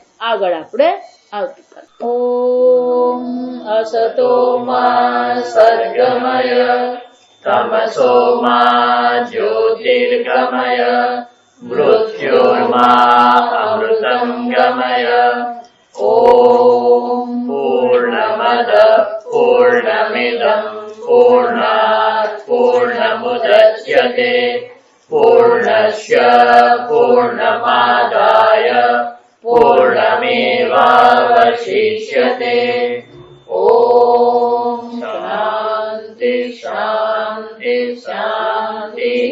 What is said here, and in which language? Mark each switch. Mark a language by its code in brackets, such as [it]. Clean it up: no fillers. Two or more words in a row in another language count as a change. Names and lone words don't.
[gu] આગળ આપણે આવતીકાલ. [sa] ओम असतो मा सद्गमय तमसो मा ज्योतिर्गमय मृत्योर्मा अमृतं गमय. ओम पूर्णमद पूर्णमिदं पूर्णात पूर्णमुदच्यते पूर्णस्य पूर्णमादाय पूर्णमेवावशिष्यते। ॐ शान्ति शान्ति शान्तिः।